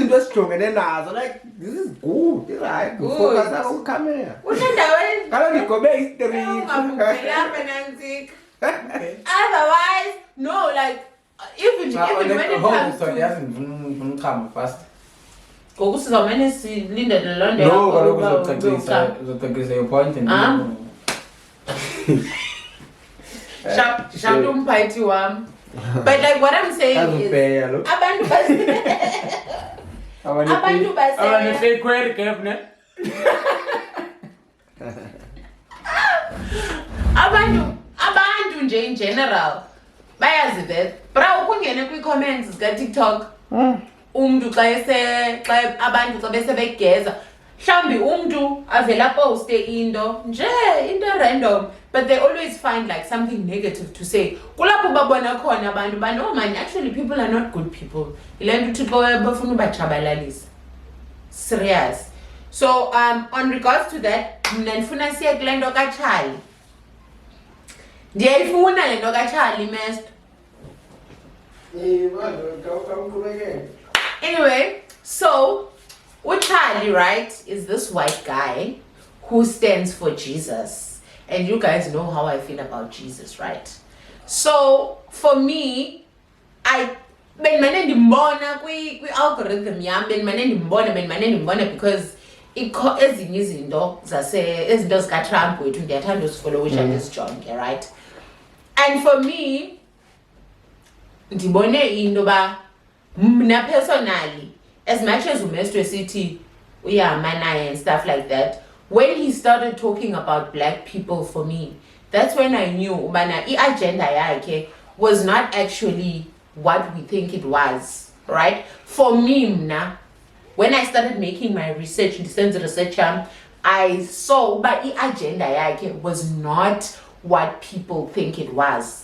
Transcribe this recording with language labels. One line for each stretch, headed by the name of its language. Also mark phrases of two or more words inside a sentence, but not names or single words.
Xhosa: sijongene nazo
English: like this is good, right? Good. Focus on camera.
Xhosa: Unendaweni Kaloku ndigobe history. ungabukela nantsika.
English: Otherwise, no, like even when it comes to fast.
Xhosa: ngoku sizawumane silindele loo nto
English: No,
Xhosa: yakho kaloku uba
English: uzocacisa your point and
Xhosa: sharp umphathi wam.
English: But like what I'm saying is
Xhosa: abantu abantu abantu nje
English: in general bayazi that bra
Xhosa: ukungene kwi-comments zika-TikTok umntu xa abantu xa bese begeza mhlawumbi umntu avela poste into
English: random, but they always find like something negative to say.
Xhosa: Kulapho babona khona abantu
English: no man, actually people are not good people.
Xhosa: Ile nto uThixo bafuna ubatshabalalisa.
English: Serious. So on regards to that,
Xhosa: mna ndifuna siye kule nto kaCharlie. Ndiyayifuna le nto kaCharlie Mesto.
English: Anyway, so Charlie, right, is this white guy who stands for Jesus. And you guys know how I feel about Jesus, right? So for me,
Xhosa: benimane ndimbona kwi-algorithm yam, benimane ndimbona because ezinye izinto zika-Trump wethu ndiyathanda uzifollowisha ndizijonge,
English: right? And for me,
Xhosa: ndibone into ba mna
English: personally, as much as
Xhosa: uMestwe sithi uyama naye
English: and stuff like that, when he started talking about black people, for me, that's when I knew
Xhosa: ubana i-agenda yakhe
English: was not actually what we think it was, right? For me, mna, when I started making my research, I saw that
Xhosa: i-agenda yakhe
English: was not what people think it was.